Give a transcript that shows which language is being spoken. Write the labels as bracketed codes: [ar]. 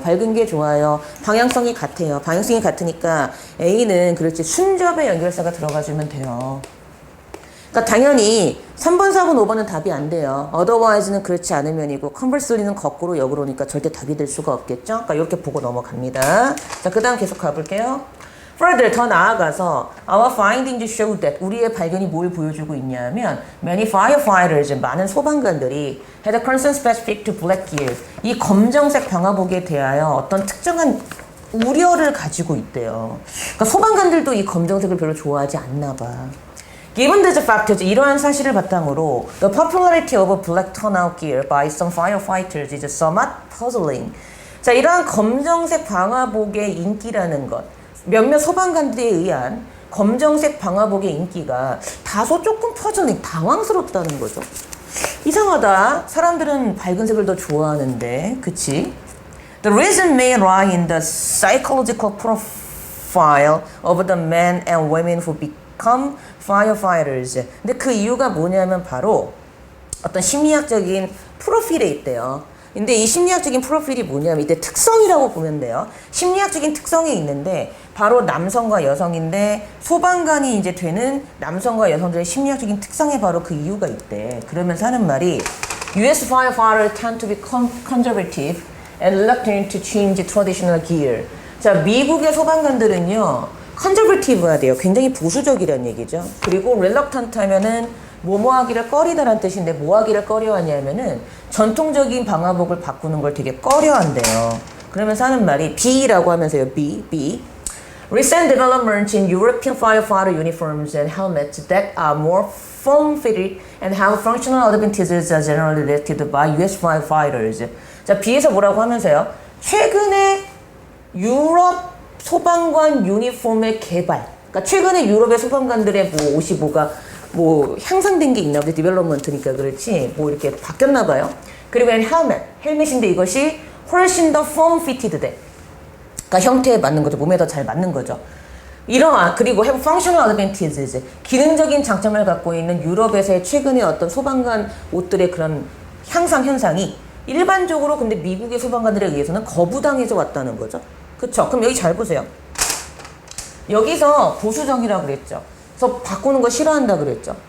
[ko] 밝은 게 좋아요. 방향성이 같아요. 방향성이 같으니까 A는 그렇지 순접의 연결사가 들어가주면 돼요. 그러니까 당연히 3번, 4번, 5번은 답이 안 돼요. otherwise는 그렇지 않으면이고 conversely는 거꾸로 역으로니까 절대 답이 될 수가 없겠죠. 그러니까 이렇게 보고 넘어갑니다. 자, 그 다음 계속 가볼게요. [en] Further, [ko] 더 나아가서 [en] our findings show that [ko] 우리의 발견이 뭘 보여주고 있냐면 [en] many firefighters, [ko] 많은 소방관들이 [en] had a concern specific to black gear. [ko] 이 검정색 방화복에 대하여 어떤 특정한 우려를 가지고 있대요. 그러니까 소방관들도 이 검정색을 별로 좋아하지 않나 봐. [en] Given these factors, [ko] 이러한 사실을 바탕으로 [en] the popularity of black turnout gear by some firefighters is somewhat puzzling. [ko] 자, 이러한 검정색 방화복의 인기라는 것, 몇몇 소방관들에 의한 검정색 방화복의 인기가 다소 조금 퍼즐링, 당황스럽다는 거죠. 이상하다. 사람들은 밝은 색을 더 좋아하는데, 그치? [en] The reason may lie in the psychological profile of the men and women who become firefighters. [ko] 근데 그 이유가 뭐냐면 바로 어떤 심리학적인 프로필에 있대요. 근데 이 심리학적인 프로필이 뭐냐면 이때 특성이라고 보면 돼요. 심리학적인 특성이 있는데 바로 남성과 여성인데 소방관이 이제 되는 남성과 여성들의 심리학적인 특성에 바로 그 이유가 있대. 그러면서 하는 말이 [en] US firefighters tend to be conservative and reluctant to change traditional gear. [ko] 자, 미국의 소방관들은요, 컨저버티브가 돼요. 굉장히 보수적이라는 얘기죠. 그리고 reluctant 하면은 뭐뭐 하기를 꺼리다라는 뜻인데 뭐 하기를 꺼려하냐면은 전통적인 방화복을 바꾸는 걸 되게 꺼려한대요. 그러면서 하는 말이 B라고 하면서요. B. [en] Recent developments in European firefighter uniforms and helmets that are more form-fitted and have functional advantages are generally elected by US firefighters. [ko] 자, B에서 뭐라고 하면서요. 최근에 유럽 소방관 유니폼의 개발. 그러니까 최근에 유럽의 소방관들의 뭐 옷이 뭐 향상된 게 있나 보지. 디벨롭먼트니까 그렇지. 뭐 이렇게 바뀌었나 봐요. 그리고 헬멧인데 이것이 훨씬 더 폼 피티드 돼. 그러니까 형태에 맞는 거죠. 몸에 더 잘 맞는 거죠. [en] 그리고 have functional advantages. [ko] 기능적인 장점을 갖고 있는 유럽에서의 최근의 어떤 소방관 옷들의 그런 향상 현상이 일반적으로 근데 미국의 소방관들에 의해서는 거부당해서 왔다는 거죠. 그쵸? 그럼 여기 잘 보세요. 여기서 보수적이라고 그랬죠. 그래서 바꾸는 거 싫어한다 그랬죠.